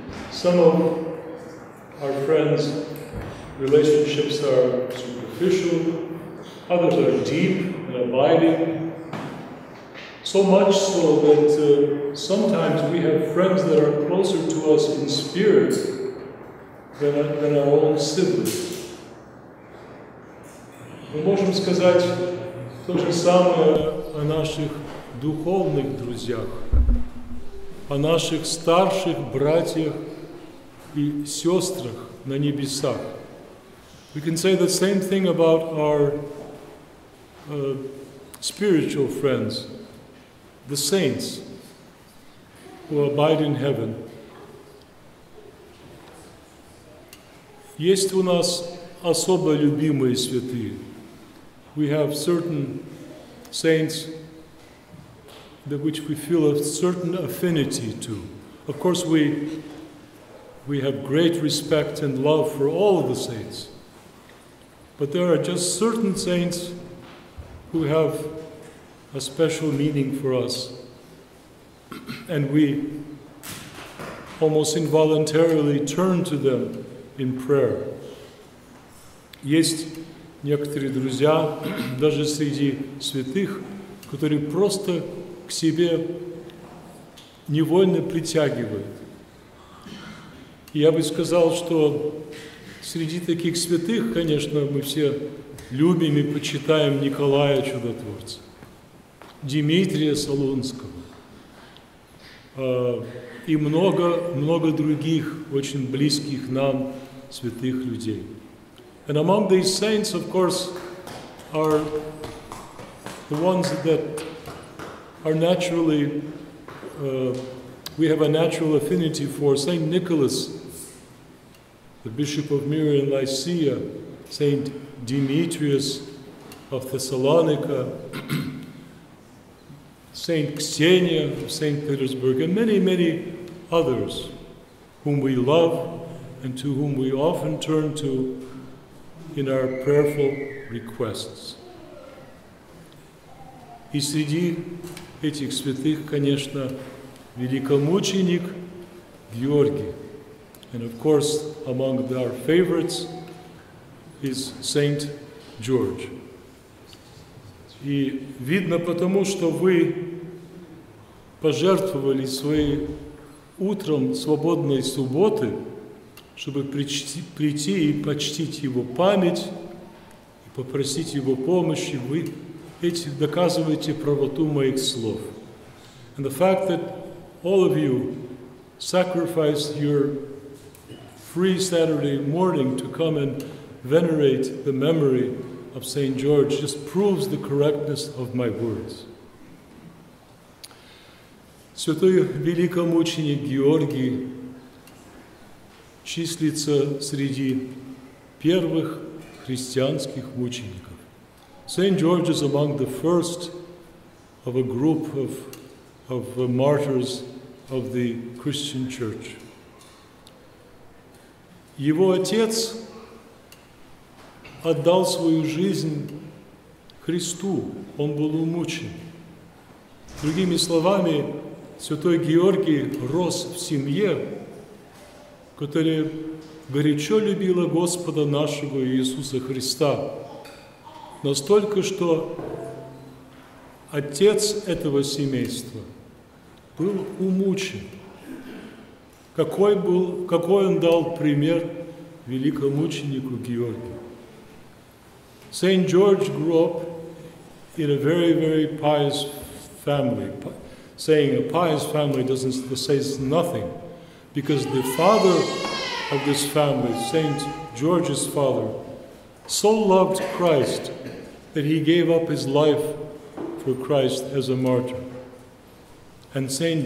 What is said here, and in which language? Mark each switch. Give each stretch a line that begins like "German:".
English: Some of our friends' relationships are superficial, others are deep and abiding. So much so that sometimes we have friends that are closer to us in spirit than our own siblings.
Russian: Мы можем сказать то же самое о наших духовных друзьях, о наших старших братьях и сестрах на небесах.
English: We can say the same thing about our spiritual friends, the saints who abide in heaven.
Russian: Есть у нас особо любимые святые.
English: We have certain saints which we feel a certain affinity to. Of course, we have great respect and love for all of the saints. But there are just certain saints who have a special meaning for us. And we almost involuntarily turn to them in prayer.
Russian: Есть некоторые друзья, даже среди святых, которые просто к себе невольно притягивают. И я бы сказал, что среди таких святых, конечно, мы все любим и почитаем Николая Чудотворца, Дмитрия Солунского и много других очень близких нам святых людей.
English: And among these saints, of course, are the ones that are naturally, we have a natural affinity for. Saint Nicholas, the Bishop of Myra and Lycia, Saint Demetrius of Thessalonica, Saint Xenia of St. Petersburg, and many others whom we love and to whom we often turn to in our prayerful requests.
Russian: И среди этих святых, конечно, великомученик Георгий.
English: And of course, among our favorites is Saint George.
Russian: И видно потому, что вы пожертвовали своей утром свободной субботы, чтобы прийти и почтить его память, и попросить его помощи, вы этим доказываете правоту моих слов.
English: And the fact that all of you sacrificed your free Saturday morning to come and venerate the memory of St. George just proves the correctness of my words.
Russian: Святой великомученик Георгий числится среди первых христианских мучеников.
English: St. George is among the first of a group of martyrs of the Christian Church.
Russian: Его отец отдал свою жизнь Христу, он был умучен. Другими словами, святой Георгий рос в семье, которая горячо любила Господа нашего Иисуса Христа, настолько, что отец этого семейства был умучен. Какой он дал пример великомученику Георгию.
English: Saint George grew up in a very pious family. Saying a pious family says nothing, because the father of this family, Saint George's father, so loved Christ that he gave up his life for Christ as a martyr. And St.